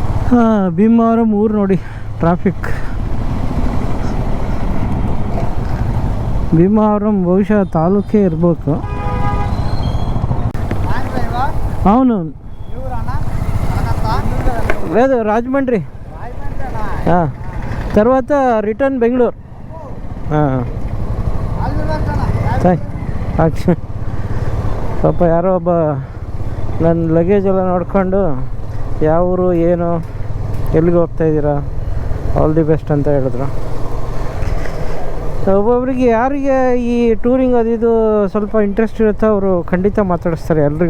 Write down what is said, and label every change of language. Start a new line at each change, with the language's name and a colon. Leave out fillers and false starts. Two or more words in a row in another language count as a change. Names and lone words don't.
Kannada: ಭೀಮಾವರಂ ಊರು ನೋಡಿ ಟ್ರಾಫಿಕ್. ಭೀಮಾವರಂ ಬಹುಶಃ ತಾಲೂಕೇ ಇರಬೇಕು.
Telugu: అవును లేదు రాజమండ్రి తర్వాత రిటర్న్ బెంగళూరు.
Kannada: ಪಾಪ ಯಾರೋ ಒಬ್ಬ ನನ್ನ ಲಗೇಜ್ ಎಲ್ಲ ನೋಡ್ಕೊಂಡು ಯಾವ ಊರು ಏನು ಎಲ್ಲಿಗೆ ಹೋಗ್ತಾಯಿದ್ದೀರಾ
English: all the best
Kannada: ಅಂತ ಹೇಳಿದ್ರು. ಒಬ್ಬೊಬ್ರಿಗೆ ಯಾರಿಗೆ ಈ ಟೂರಿಂಗ್ ಅದಿದು ಸ್ವಲ್ಪ ಇಂಟ್ರೆಸ್ಟ್ ಇರುತ್ತೋ ಅವರು ಖಂಡಿತ ಮಾತಾಡಿಸ್ತಾರೆ ಎಲ್ರಿಗೂ.